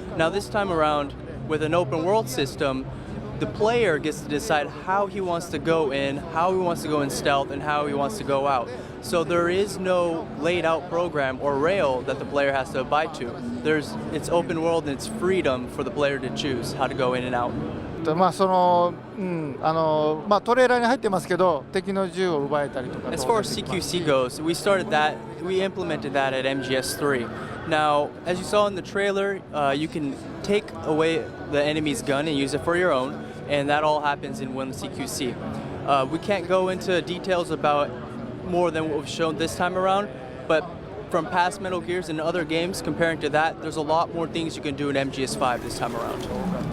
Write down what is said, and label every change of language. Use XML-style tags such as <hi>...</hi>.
<en>Now this time around, with an open world system, the player gets to decide how he wants to go in, how he wants to go in stealth, and how he wants to go out. So there is no laid out program or rail that the player has to abide to. It's open world and it's freedom for the player to choose how to go in and out.</en> <ja>そのトレーラーに入ってますけど、敵の銃を奪えたりとか。</ja> <en>As far as CQC goes, we implemented that at MGS3. Now, as you saw in the trailer, you can take away the enemy's gun and use it for your own, and that all happens in one CQC. We can't go into details about more than what we've shown this time around, but from past Metal Gears and other games, comparing to that, there's a lot more things you can do in MGS5 this time around.</en>